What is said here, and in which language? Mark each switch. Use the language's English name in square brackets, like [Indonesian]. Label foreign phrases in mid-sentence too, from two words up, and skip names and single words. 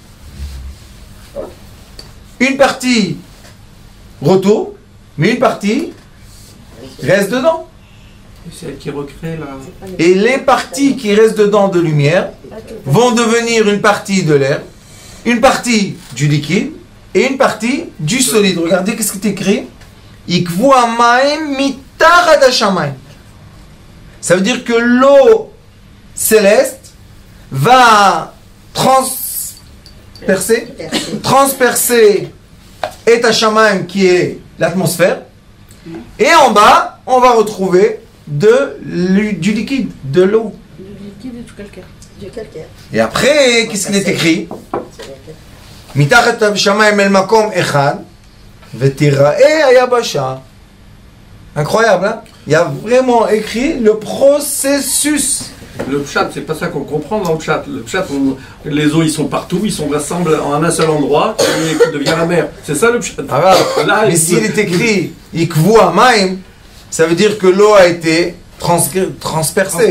[French] Une partie retourne, mais une partie reste dedans. Et c'est elle qui recrée la. Et les parties qui restent dedans de lumière vont devenir une partie de l'air, une partie du liquide et une partie du solide. Regardez qu'est-ce qui est écrit. [Hebrew] יקוו המים מתחת השמים. [French] Ça veut dire que l'eau céleste va transpercer et hashamayim qui est l'atmosphère. Et en bas, on va retrouver du liquide, de l'eau. Du liquide et du calcaire. Du calcaire. Et après, qu'est-ce qu'il est écrit? [Hebrew] מתחת השמים אל מקום אחד ותראה היבשה. [French] Incroyable, hein? Il y a vraiment écrit le processus. Le pshat, c'est pas ça qu'on comprend dans le pshat. Le pshat, les eaux, ils sont partout, ils sont rassemblés en un seul endroit, qui devient la mer. C'est ça le pshat. Ah, Là, mais s'il est écrit [Hebrew] יקוו המים, [French] ça veut dire que l'eau a été transpercée.